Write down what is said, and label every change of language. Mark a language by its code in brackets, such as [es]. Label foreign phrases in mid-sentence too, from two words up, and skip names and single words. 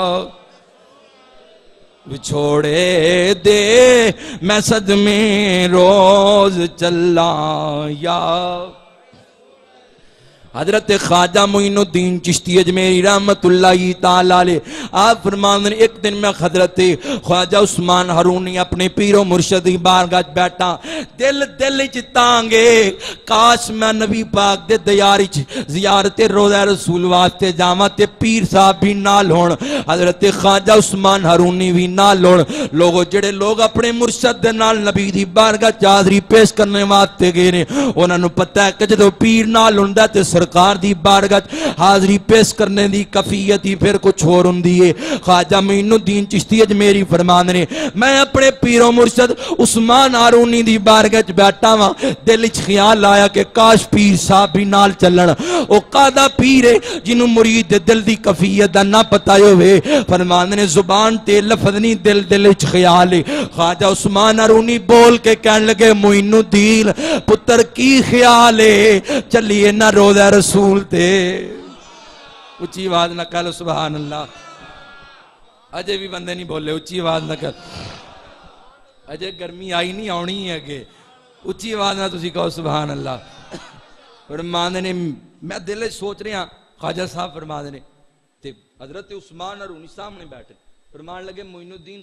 [pa] چھوڑے دے میں صدمے روز چلا یا حضرت خواجہ معین الدین چشتی اجمیری [ar] رحمت اللہ تعالی علیہ [pa] آپ فرماندے ہیں ایک دن میں حضرت خواجہ عثمان ہارونی اپنے پیر و مرشد کی بارگاہ بیٹھا دل وچ تانگے کاش میں نبی پاک دے دیار وچ زیارت روضہ رسول واسطے جاواں تے پیر صاحب بھی نال ہون حضرت خواجہ عثمان ہارونی بھی نال ہون لوگوں جڑے لوگ اپنے مرشد دے نال نبی دی بارگاہ چادری پیش کرنے واسطے گئے نے انہاں نوں پتہ ہے کہ جدوں پیر نال ہوندا تے سرکار دی بارگاہ حاضری پیش کرنے دی کفیت ہی پھر کچھ اور ہوندی ہے خواجہ معین الدین چشتی اجمیری فرماندے نے میں اپنے پیر و مرشد عثمان ہارونی دی بارگاہ بیٹھا وا دل وچ خیال آیا کہ کاش پیر صاحب بھی نال چلن او قادا پیر ہے جنوں مرید دے دل دی کفیت دا نہ پتہ ہوے فرماندے نے زبان تے لفظ نہیں دل وچ خیال ہے خواجہ عثمان ہارونی بول کے کہن لگے معین الدین پتر کی خیال ہے چلیے نہ روضہ رسول تے اچھی آواز نہ کہہ لو [ar] سبحان اللہ [pa] اجے بھی بندے نہیں بولے اچھی آواز نہ کہہ اجے گرمی آئی نہیں آنی ہے کہ اچھی آواز نہ تسی کہو [ar] سبحان اللہ [pa] فرماندے نے میں دل سوچ رہا خواجہ صاحب فرماندے نے تے حضرت عثمان ہرونی سامنے بیٹھے فرمان لگے معین الدین